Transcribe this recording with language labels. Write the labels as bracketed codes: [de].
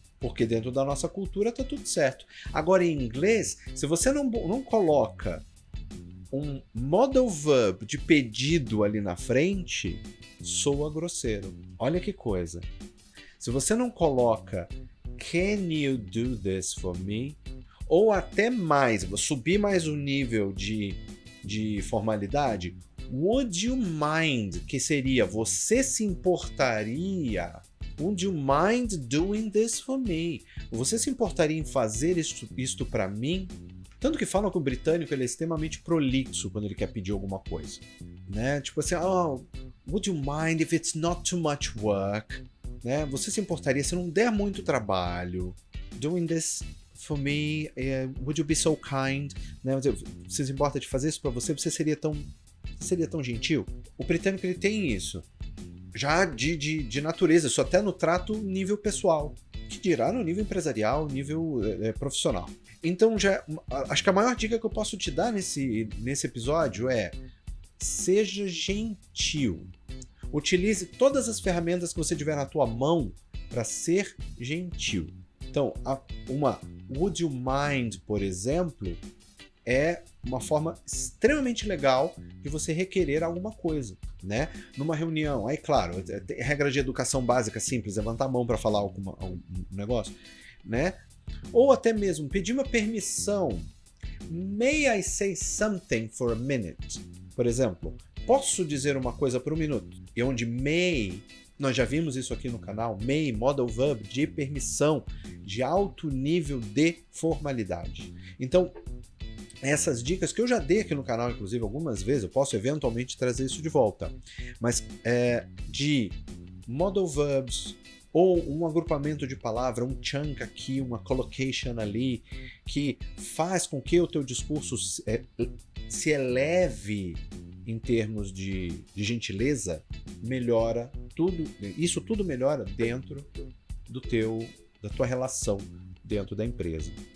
[pt] Porque dentro da nossa cultura tá tudo certo. Agora, em inglês, se você não coloca um modal verb de pedido ali na frente, soa grosseiro. Olha que coisa. Se você não coloca [en] can you do this for me? [pt] Ou até mais, vou subir mais o nível de formalidade, [en] would you mind, [pt] que seria você se importaria? [en] Would you mind doing this for me? [pt] Você se importaria em fazer isto para mim? Tanto que falam que o britânico ele é extremamente prolixo quando ele quer pedir alguma coisa, né? Tipo assim, [en] would you mind if it's not too much work? [pt] Né? Você se importaria se não der muito trabalho? [en] Doing this for me, would you be so kind? [pt] Né? Você se importa de fazer isso para você? Você seria tão gentil? O britânico ele tem isso. Já de natureza, isso até no trato nível pessoal, que dirá no nível empresarial, nível profissional. Então, acho que a maior dica que eu posso te dar nesse episódio é: seja gentil. Utilize todas as ferramentas que você tiver na tua mão para ser gentil. Então, uma [en] would you mind, [pt] por exemplo, é uma forma extremamente legal de você requerer alguma coisa, né? Numa reunião, aí claro, regra de educação básica simples, levantar a mão para falar um negócio, né? Ou até mesmo pedir uma permissão. [en] May I say something for a minute? [pt] Por exemplo, posso dizer uma coisa por um minuto? E onde may, nós já vimos isso aqui no canal, may, modal verb, de permissão, de alto nível de formalidade. Então, essas dicas que eu já dei aqui no canal, inclusive, algumas vezes, eu posso eventualmente trazer isso de volta, mas de modal verbs, ou um agrupamento de palavra, um chunk aqui, uma collocation ali, que faz com que o teu discurso se eleve em termos de gentileza, melhora tudo, isso tudo melhora dentro da tua relação dentro da empresa.